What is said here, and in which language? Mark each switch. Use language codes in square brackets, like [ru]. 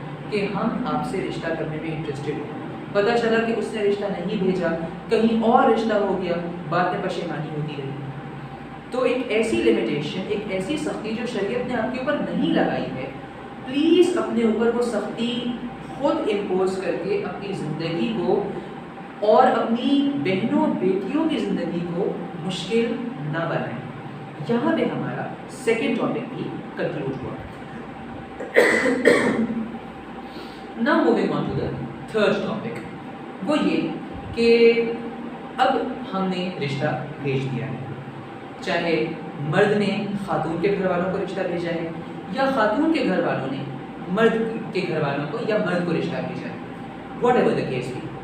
[ur] کہ ہم آپ سے رشتہ کرنے میں انٹرسٹڈ ہیں۔ پتہ چلا کہ اس نے رشتہ نہیں بھیجا، کہیں اور رشتہ ہو گیا، بعد میں پشیمانی ہوتی رہی۔ تو ایک ایسی لمیٹیشن، ایک ایسی سختی جو شریعت نے آپ کے اوپر نہیں لگائی ہے، پلیز اپنے اوپر وہ سختی خود امپوز کر کے اپنی زندگی کو اور اپنی بہنوں بیٹیوں کی زندگی کو مشکل نہ بنائیں. یہاں پہ ہمارا سیکنڈ ٹاپک بھی کنکلوڈ ہوا. [en] Now moving on to the third topic. [ur] وہ یہ کہ اب ہم نے رشتہ بھیج دیا ہے، چاہے مرد نے خاتون کے گھر والوں کو رشتہ بھیجا ہے یا خاتون کے گھر والوں نے مرد کے گھر والوں کو یا مرد کو رشتہ بھیجا ہے، [en] whatever the case [ur] بھی.